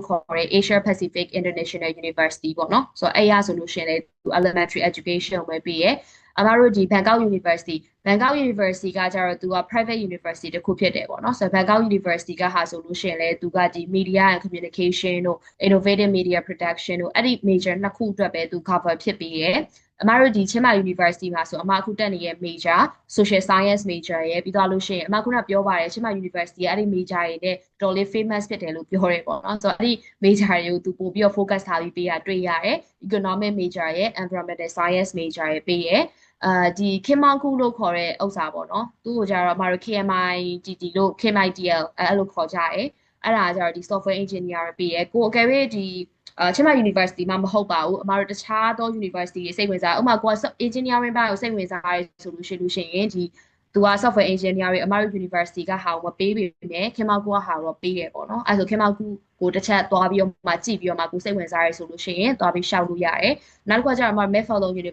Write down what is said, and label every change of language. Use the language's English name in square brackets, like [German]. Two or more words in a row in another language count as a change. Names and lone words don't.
[Burmese] ခေါ်တဲ့ Asia Pacific International University ပေါ့နော်ဆိုတော့အဲ့ရဆိုလို့ရှိရင်လည်းသူ [English] elementary education [Burmese] ပဲပြီးရဲ့အမတို့ဒီ Bangkok University ကကျတော့သူက [English] private university [Burmese] တစ်ခုဖြစ်တယ်ပေါ့နော်ဆိုတော့ Bangkok University ကဟာဆိုလို့ရှိရင်လည်းသူကဒီ [English] media and communication [Burmese] တို့ [English] innovative media production [Burmese] တို့အဲ့ဒီ major နှစ်ခု အတွက်ပဲသူ cover ဖြစ်ပြီးရဲ့အမတို့ဒီချင်းမာ University မှာဆိုအမအခုတက်နေတဲ့ major [English] social science major [Burmese] ရဲ့ပြီးတော့လို့ရှိရင်အမခုနပြောပါတယ်ချင်းမာ University ရဲ့အဲ့ဒီ major တွေနဲ့တော်လေး famous ဖြစ်တယ်လို့ပြောရဲပေါ့ နော်ဆိုတော့အဲ့ဒီ major တွေကိုသူပို့ပြီးတော့ focus ထားပြီးပေးရတွေ့ရတယ် [English] economic major [Burmese] ရဲ့ [English] environmental science major [Burmese] ရဲ့ပေးရဲ့ဒီခင်မောင်ခုလို့ခေါ်တဲ့ဥစ္စာပေါ့ နော်သူ့ကိုကြတော့အမတို့ KMITT လို့ KMITL အဲ့လိုခေါ်ကြတယ်အဲ့ဒါကြတော့ဒီ [English] software engineer [Burmese] ပေးရဲ့ကိုအကယ်၍ဒီချင်းမာ University မှာမဟုတ်ပါဘူးအမတို့တခြားသော university တွေစိတ်ဝင်စားဥပမာကိုက engineering ဘက်ကိုစိတ်ဝင်စားရဲဆိုလို့ရှိရင်ဒီသူက [English] software engineer [Burmese] တွေအမတို့ university ကဟာကိုမပေးပေမဲ့ခင်မောင်ကိုကဟာတော့ပေးရပေါ့နော်အဲ့ဆိုခင်မောင်ကိုတစ်ချက်သွားပြီးတော့မှကြည့်ပြီးတော့မှကိုစိတ်ဝင်စားရဲဆိုလို့ရှိရင်သွားပြီးရှောက်လို့ရတယ်နောက်တစ်ခုကကျတော့အမ Macfarlane